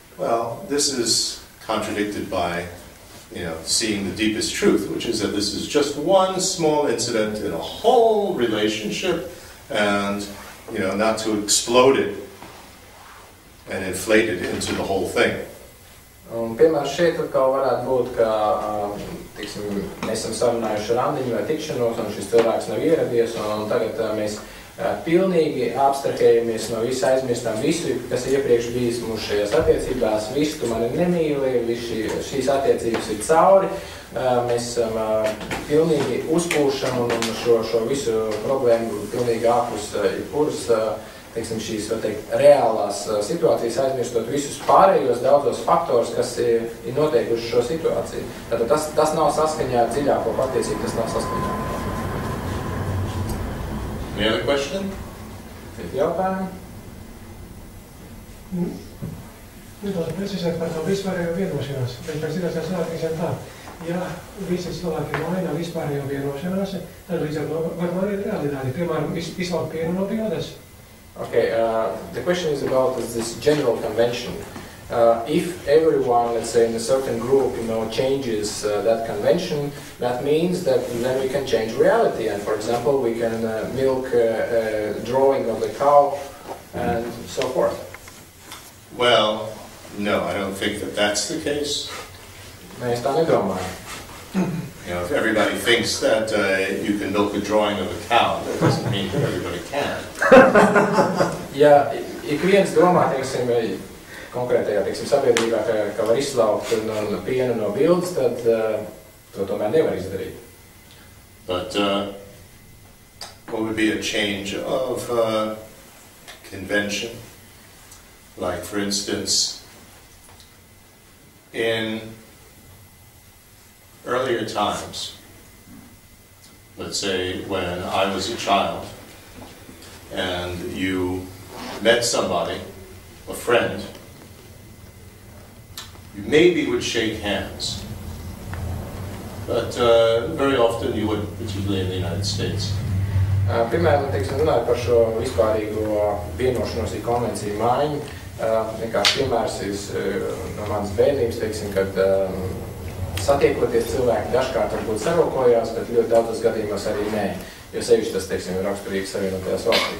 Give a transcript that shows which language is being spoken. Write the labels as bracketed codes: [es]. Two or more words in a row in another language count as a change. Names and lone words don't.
[en] Well, this is contradicted by seeing the deepest truth, which is that this is just one small incident in a whole relationship, and not to explode it and inflate it into the whole thing. [lv] Un, piemēram, šeit atkal varētu būt, ka mēs esam sarunājuši randiņu vai tikšanos, un šis cilvēks nav ieradies, un tagad mēs pilnīgi abstrahējamies no visa, aizmirstam visu, kas iepriekš bijis mūsu šajās attiecībās, visu tu mani nemīli, šīs attiecības ir cauri, mēs pilnīgi uzpūšam un šo visu problēmu pilnīgi ārpus jebkuras, šīs, var teikt, reālās situācijas, aizmirstot visus pārējos daudzos faktorus, kas ir noteikuši šo situāciju. Tātad tas nav saskaņā ar dziļāko patiesību, tas nav saskaņā. [en] Any other question? [lv] Jautājumi? Nedaudz precīzāk par to vispārējo vienošanās. Bet pēc zināšanās nākīsim tā. Ja visi cilvēki maina vispārējo vienošanās, tad līdz ar to var mainīt realitāti. Piemēram, izlaukt pienu no pildes. [en] Okay, the question is about this general convention. If everyone, let's say in a certain group, changes that convention, that means that then we can change reality. And for example, we can milk a drawing of the cow and so forth. Well, no, I don't think that that's the case. [lv] Mēs tā nedomājam. [en] If everybody thinks that you can milk a drawing of a cow, that doesn't mean that everybody can. [lv] Ja ik viens domā, konkrētajā, sabiedrībā, ka var izslaukt pienu no bildes, tad to tomēr nevar izdarīt. [en] But what would be a change of convention? Like, for instance, in earlier times, let's say when I was a child, and you met somebody, a friend, you maybe would shake hands, but very often you wouldn't, particularly in the United States. [lv] Piemēram, runājot par šo vispārīgo vienošanos konvenciju maiņu, vienkārši piemērs ir no manas bērnības, kad satiekoties cilvēki dažkārt varbūt sarokojās, bet ļoti daudzos gadījumos arī nē, jo sevišķi tas, ir raksturīgi Savienotajās valstīs.